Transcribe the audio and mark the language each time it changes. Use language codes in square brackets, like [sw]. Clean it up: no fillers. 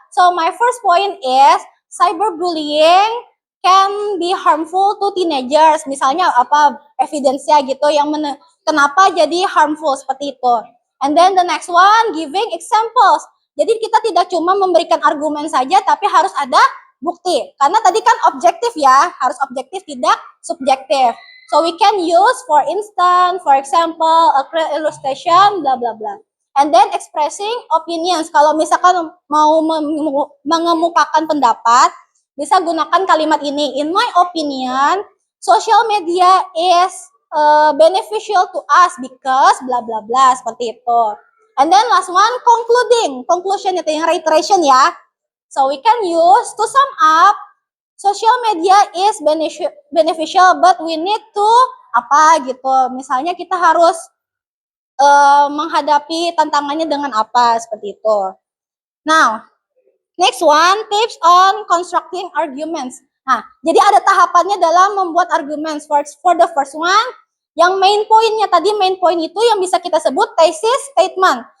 [en] So my first point is cyberbullying can be harmful to teenagers. [id] Misalnya apa evidence-nya gitu yang kenapa jadi harmful seperti itu. [en] And then the next one, giving examples. [id] Jadi kita tidak cuma memberikan argumen saja, tapi harus ada bukti. Karena tadi kan objektif ya, harus objektif, tidak subjektif. [en] So we can use, for instance, for example, a clear illustration, bla bla bla. And then expressing opinions. [id] Kalau misalkan mau mengemukakan pendapat, bisa gunakan kalimat ini. [en] In my opinion, social media is beneficial to us because bla bla bla, [id] seperti itu. [en] And then last one, concluding. Conclusion [id] itu yang [en] reiteration ya. So we can use to sum up, social media is beneficial but we need to [id] apa gitu. Misalnya kita harus menghadapi tantangannya dengan apa, seperti itu. [en] Now, next one, tips on constructing arguments. [id] Nah, jadi ada tahapannya dalam membuat arguments. [en] For the first one, [id] yang main pointnya tadi, main point itu yang bisa kita sebut thesis statement.